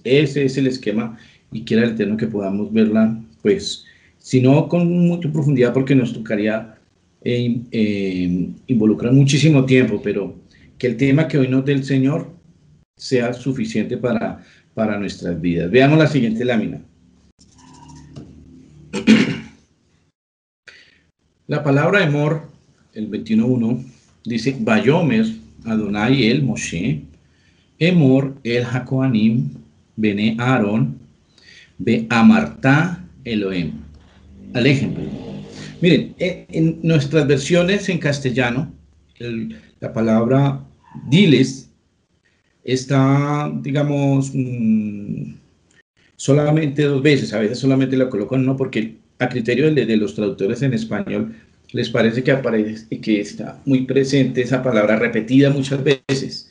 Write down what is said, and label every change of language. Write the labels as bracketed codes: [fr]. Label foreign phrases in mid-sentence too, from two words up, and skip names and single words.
[es] Ese es el esquema, y quiera el Eterno que podamos verla, pues, si no con mucha profundidad, porque nos tocaría involucrar muchísimo tiempo, pero que el tema que hoy nos dé el Señor sea suficiente para nuestras vidas. Veamos la siguiente lámina. La palabra Emor, el 21.1, dice, [he] ויאמר אדני אל משה, אמור אל הכהנים, בני אהרן, ב אמרת אלהים. [es] Al ejemplo. Miren, en nuestras versiones en castellano, la palabra diles está, digamos, solamente 2 veces. A veces solamente la colocan no, porque a criterio de los traductores en español les parece que aparece, que está muy presente esa palabra repetida muchas veces.